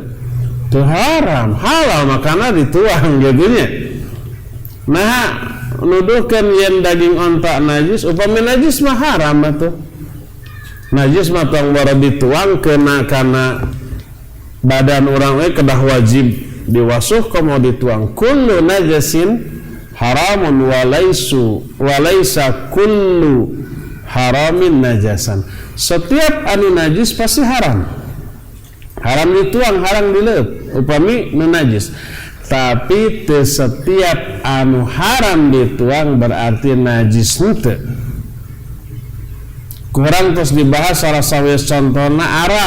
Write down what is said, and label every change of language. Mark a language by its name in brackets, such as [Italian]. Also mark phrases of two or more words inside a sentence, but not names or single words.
[Sundanese] Teu haram, halal makana dituang gitu nya. Nah, nuduhkeun yen daging onta najis, upami najis mah haram atuh. Najis mah tong boro dituang kana badan urang we kedah wajib diwasuh komo dituang. [Arabic] كل نجس حرام وليس كل حرام نجسا. [Sundanese] Setiap anu najis pasti haram. Haram dituang, haram dileup. Upami nu najis. Tapi teu setiap anu haram dituang berarti najis henteu. Kurang terus dibahas salah sawis contohna arak.